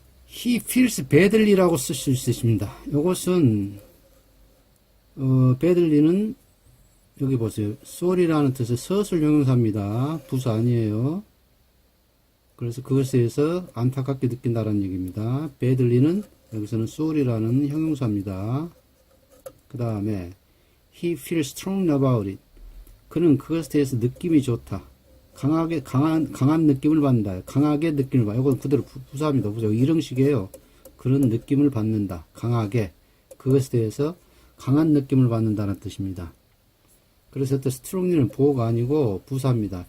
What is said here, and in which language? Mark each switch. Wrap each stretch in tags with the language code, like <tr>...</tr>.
<en>He feels badly</en> <ko>라고 쓸 수 있습니다. 이것은 badly는 여기 보세요. sorry라는 뜻의 서술 형용사입니다. 부사 아니에요. 그래서 그것에 대해서 안타깝게 느낀다는 얘기입니다. badly는 여기서는 sorry라는 형용사입니다.</ko> <en>그 다음에 he feels strong about it.</en> <ko>그는 그것에 대해서 느낌이 좋다. 강한 느낌을 받는다. 강하게 느낌을 받는다. 이건 그대로 부사입니다. 부사. 이형식이에요. 그런 느낌을 받는다. 강하게. 그것에 대해서 강한 느낌을 받는다는 뜻입니다. 그래서 일단 strongly는 보호가 아니고 부사입니다.</ko>